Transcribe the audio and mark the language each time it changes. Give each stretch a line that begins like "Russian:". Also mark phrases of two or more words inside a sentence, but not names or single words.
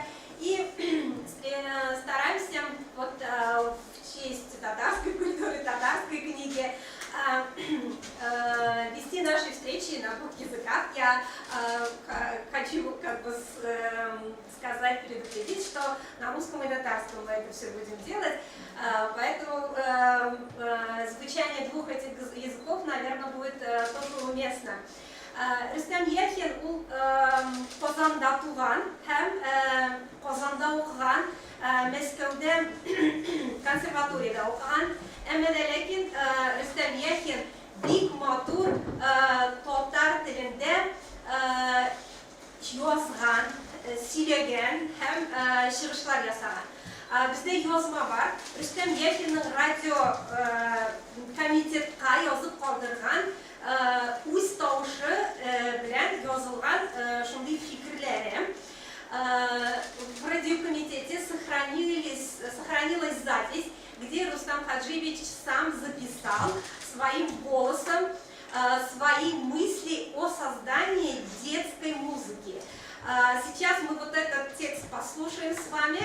Russian: И стараемся в честь татарской культуры, татарской книги вести наши встречи на двух языках. Я хочу сказать, предупредить, что на русском и татарском мы это все будем делать, поэтому звучание двух этих языков, наверное, будет тоже уместно.
Tatar: Рустем Яхин ул Казанда туган һәм Казанда укыган, Мәскәүдә консерваторияда укыган. Әмма дә ләкин Рустем Яхин бик матур татар телендә язган, сөйләгән һәм чыгышлар ясаган. Бездә язма бар. Рустем Яхинның радио комитетка язып калдырган үз тавышы белән язылган шундый фикерләре.
Russian: В радиокомитете сохранилась запись, где Рустам Хаджиевич сам записал своим голосом свои мысли о создании детской музыки. Сейчас мы этот текст послушаем с вами.